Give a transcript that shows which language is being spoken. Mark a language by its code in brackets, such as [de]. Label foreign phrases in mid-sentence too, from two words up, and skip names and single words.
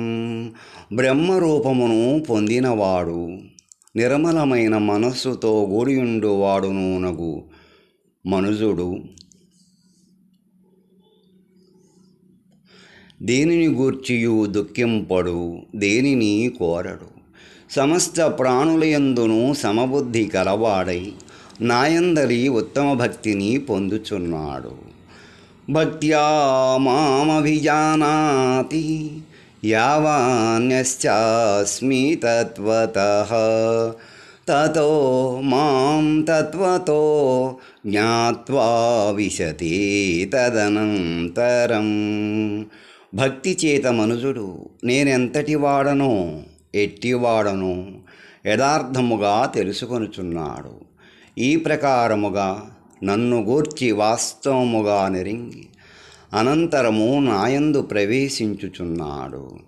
[te] బ్రహ్మరూపమును పొందినవాడు నిర్మలమైన మనస్సుతో గూడియుండువాడునగు మనుజుడు దేనిని గూర్చియు దుఃఖింపడు, దేనిని కోరడు. సమస్త ప్రాణులయందును సమబుద్ధి కలవాడై నాయందలి ఉత్తమ భక్తిని పొందుచున్నాడు. [sa] భక్త్యా మామభిజానాతి యావాన్యశ్చాస్మి తత్వతః తతో మాం తత్వతో జ్ఞాత్వా విశతి తదనంతరం. [te] భక్తి చేత మనుజుడు నేనెంతటి వాడనో ఎట్టివాడనో యథార్థముగా తెలుసుకొనుచున్నాడు. ఈ ప్రకారముగా నన్ను గూర్చి వాస్తవముగా నెరింగి అనంతరము నాయందు ప్రవేశించుచున్నాడు.